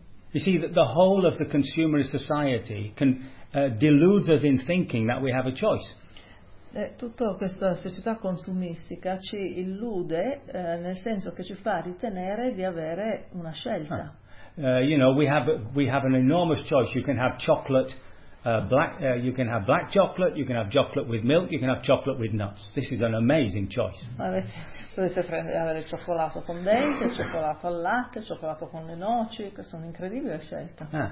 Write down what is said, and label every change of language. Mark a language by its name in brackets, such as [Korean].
[English] You see that the whole of the consumerist society can delude us in thinking that we have a choice. [Italian] Tutta questa società consumistica ci illude nel senso che ci fa ritenere di avere una scelta. [English] We have an enormous choice. You can have chocolate black chocolate, you can have chocolate with milk, you can have chocolate with nuts. This is an amazing choice. [Italian] Potete avere cioccolato con dente, cioccolato al latte, cioccolato con le noci, questa è un'incredibile scelta.